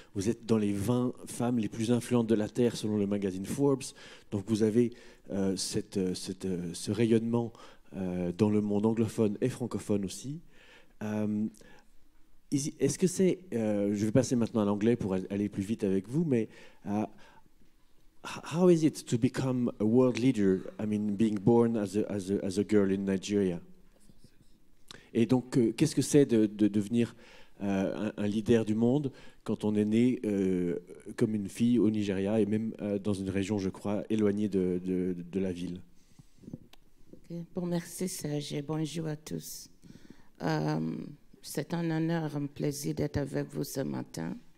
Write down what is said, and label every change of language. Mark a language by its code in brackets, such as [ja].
[fr] Vous êtes dans les 20 femmes les plus influentes de la Terre selon le magazine Forbes. Donc vous avez ce rayonnement dans le monde anglophone et francophone aussi. Est-ce que c'est... je vais passer maintenant à l'anglais pour aller plus vite avec vous, mais... [en] how is it to become a world leader? I mean, being born as a girl in Nigeria. [fr] Et donc, qu'est-ce que c'est de devenir un leader du monde quand on est né comme une fille au Nigeria et même dans une région, je crois, éloignée de la ville? [en] Okay. [fr] Bon, merci Serge et bonjour à tous. C'est un honneur, un plaisir d'être avec vous ce matin.